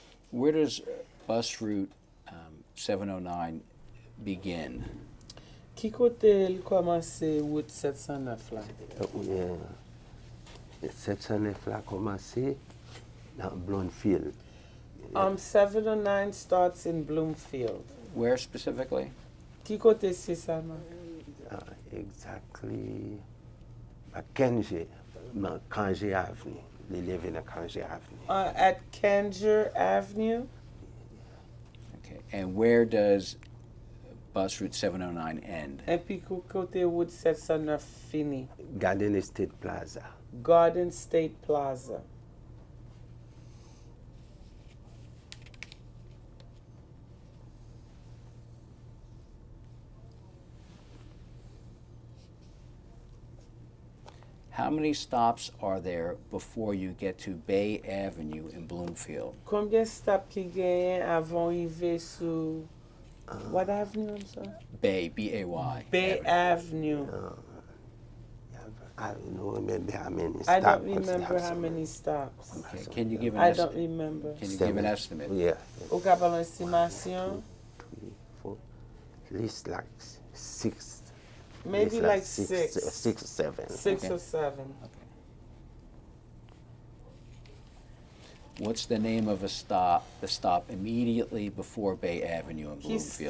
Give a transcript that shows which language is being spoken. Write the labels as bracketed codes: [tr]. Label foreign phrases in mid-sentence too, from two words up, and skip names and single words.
[en] Where does bus route 709 begin? [ht] Ki kote l komanse route 709 la? 709 la komanse nan Bloomfield. [en] 709 starts in Bloomfield. Where specifically? [ht] Ki kote si sa man? [en] Exactly. Kanje Avenue. They live in a Kanje Avenue. At Kanger Avenue? Okay. And where does bus route 709 end? [ht] Et puis kote route 709 fini? Garden Estate Plaza. [en] Garden State Plaza. How many stops are there before you get to Bay Avenue in Bloomfield? [ht] Combien stop ki genyen avon rive sou [en] what avenue, I'm sorry? Bay, B-A-Y. Bay Avenue. I don't remember how many stops. I don't remember how many stops. Okay. Can you give an I don't estimate? remember. Can you give an estimate? Yeah. [ht] Ou ka pa l'an estimasyon? [en] 3, 4, at least like 6. Maybe It's like 6 six. or 7. 6 Okay. or 7. What's the name of the stop immediately before Bay Avenue in [ht] Ki [en] Bloomfield?